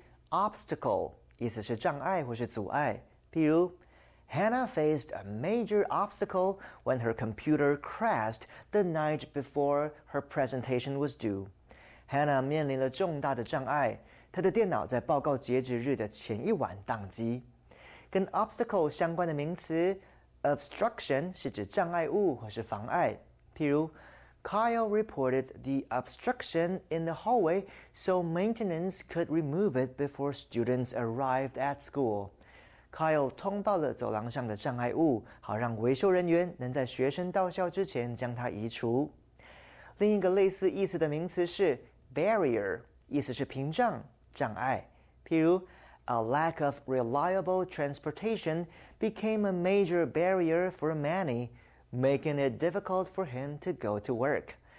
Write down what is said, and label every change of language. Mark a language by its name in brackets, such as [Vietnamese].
[English] Obstacle [Chinese] 意思是障碍或是阻碍，比如 [English] Hannah faced a major obstacle when her computer crashed the night before her presentation was due. [Chinese] Hannah 面临了重大的障碍，她的电脑在报告截止日的前一晚宕机。跟 obstacle 相关的名词 obstruction 是指障碍物或是妨碍，比如 [English] Kyle reported the obstruction in the hallway so maintenance could remove it before students arrived at school. [Chinese] Kyle 通报了走廊上的障碍物，好让维修人员能在学生到校之前将它移除。另一个类似意思的名词是 barrier, 意思是屏障、障碍。譬如 [English] A lack of reliable transportation became a major barrier for many,making it difficult for him to go to work.